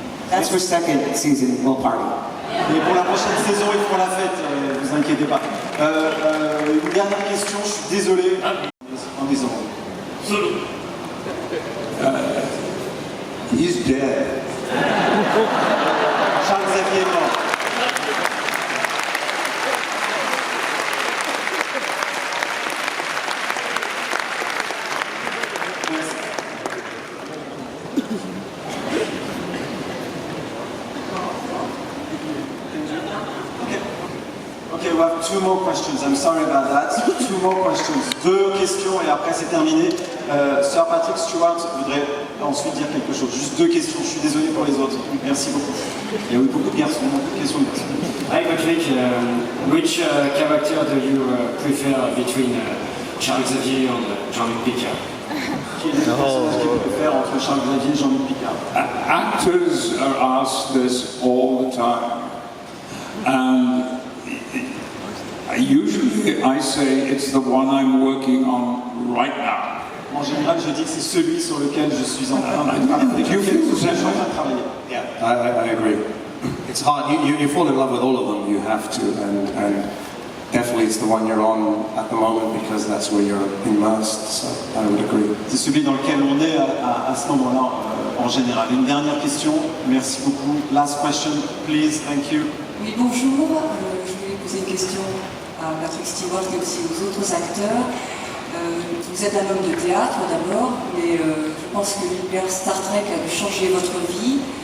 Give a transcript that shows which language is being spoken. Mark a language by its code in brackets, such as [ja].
[en] That's for second season, we'll party. [fr] Et pour la prochaine saison, ils feront la fête, vous inquiétez pas. Une dernière question, je suis désolé. En disant. [en] He's dead. [fr] Charles Xavier est mort. [en] Okay, we have two more questions. I'm sorry about that. Two more questions. [fr] Deux questions et après c'est terminé. Sir Patrick Stewart voudrait ensuite dire quelque chose. Juste deux questions. Je suis désolé pour les autres. Merci beaucoup. Il y a eu beaucoup de garçons, beaucoup de questions. [en] Hi Patrick, which character do you prefer between Charles Xavier and Jean-Luc Picard? [fr] Qui est le personnage que tu préfères entre Charles Xavier et Jean-Luc Picard? [en] Actors are asked this all the time, and usually I say it's the one I'm working on right now. [fr] En général, je dis que c'est celui sur lequel je suis en train de travailler. [en] Yeah, I agree. It's hard. You fall in love with all of them. You have to, and definitely it's the one you're on at the moment because that's where you're immersed. So I would agree. [fr] C'est celui dans lequel on est à ce moment-là en général. Une dernière question. Merci beaucoup. [en] Last question, please. Thank you. [fr] Oui, bonjour. Je voulais poser une question à Patrick Stewart et aussi aux autres acteurs. Vous êtes un homme de théâtre d'abord, mais je pense que l'univers Star Trek a dû changer votre vie.